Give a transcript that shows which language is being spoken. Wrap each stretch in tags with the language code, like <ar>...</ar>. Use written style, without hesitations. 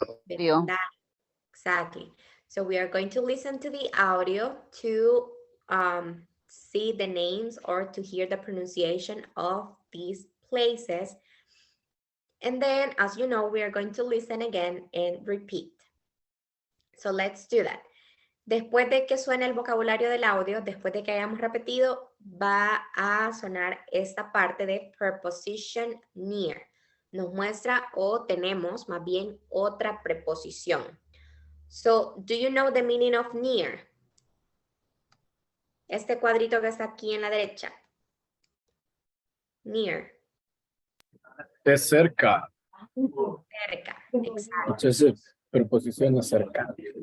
<es>vecindario.</es> <en>Exactly. So we are going to listen to the audio to see the names or to hear the pronunciation of these places. And then, as you know, we are going to listen again and repeat. So let's do that.</en> <es>Después de que suene el vocabulario del audio, después de que hayamos repetido, va a sonar esta parte de preposition near. Nos muestra o tenemos más bien otra preposición.</es> <en>So, do you know the meaning of near?</en> <es>Este cuadrito que está aquí en la derecha.</es> <en>Near.</en> <es>De cerca. Cerca. Exacto. Entonces, preposición de cerca.</es>